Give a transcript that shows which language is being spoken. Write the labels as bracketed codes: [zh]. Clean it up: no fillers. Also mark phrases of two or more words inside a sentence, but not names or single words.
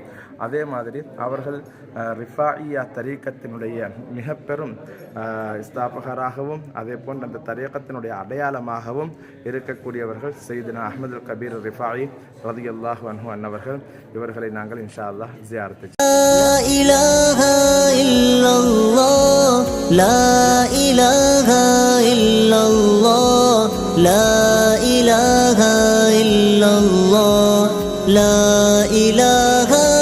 [ta] அதே மாதிரி அவர்கள் ரிஃபாஇயா தரீக்கத்தினுடைய மிக பெரும் ஸ்தாபகராகவும் அதே போன்ற அந்த தரீக்கத்தினுடைய அடையாளமாகவும் இருக்கக்கூடியவர்கள் சையதுனா அஹ்மதுல் கபீர் ரிஃபாஇ [ar] رضي الله عنه [ta] அன்னவர்கள். இவர்களை நாங்கள் [ar] إن شاء الله [ta] ஜியாரத் [ar] لا إله إلا الله لا إله إلا الله لا إله